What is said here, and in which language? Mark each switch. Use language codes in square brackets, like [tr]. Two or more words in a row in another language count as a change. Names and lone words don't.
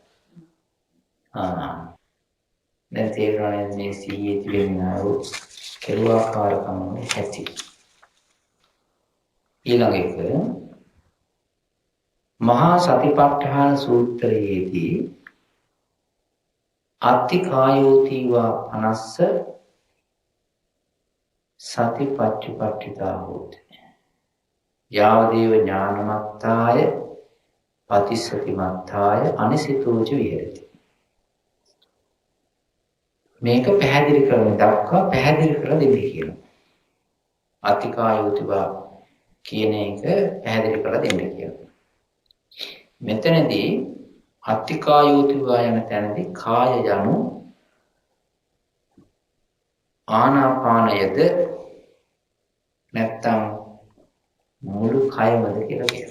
[si] දැන් තේරෙනවා මේ සිහියේ තිබෙනා වූ කෙරුවාකාරකම ඇති. ඊළඟ එක මහා සතිපට්ඨාන සූත්‍රයේදී [pi] අත්ති කායෝතිවා අනස්ස සතිපට්ඨිතා හෝති. යාවදේව ඥානමත්තාය පතිසතිමත්තාය අනිසිතෝච විහෙරති. [si] මේක පැහැදිලි කරන දක්වා පැහැදිලි කරලා දෙන්නේ කියනවා. [pi] අත්ති කායෝතිවා [si] කියන එක පැහැදිලි කරලා දෙන්න කියනවා. මෙතනදී අත්තිකායෝතිවා යන තැනදී කාය යනු ආනාපානයද නැත්නම් මුළු කයමද කියලා කියනවා.